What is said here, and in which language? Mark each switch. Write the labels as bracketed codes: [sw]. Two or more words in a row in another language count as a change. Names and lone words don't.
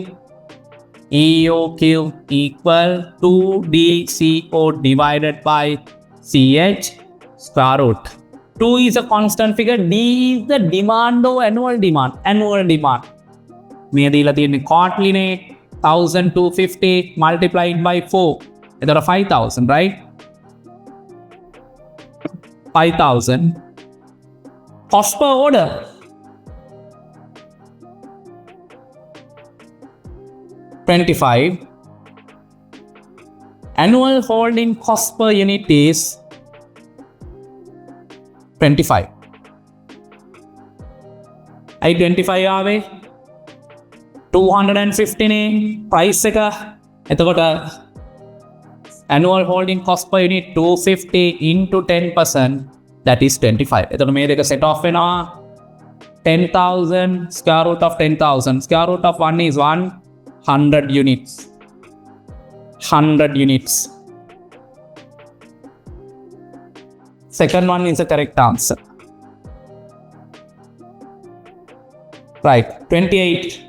[en] EOQ equal to DCO divided by CH square root. 2 is a constant figure. D is the demand or annual demand. Annual demand. [si] මේ දීලා තියෙන්නේ quarterly නේ 1,250 [en] multiplied by [si] 4. එතකොට 5,000, right? 5,000. [en] Cost per order. $25. Annual holding cost per unit is $25. [si] I 25 ආවේ 250 නේ price එක. [en] එතකොට annual holding cost per unit 250 into 10%, that is 25. [si] එතකොට මේ දෙක [en] set off [si] වෙනවා. 10,000 [en] square root of [si] 10,000. [en] Square root of 1 is 100 units. 100 units. Second one is the correct answer. Right, 28.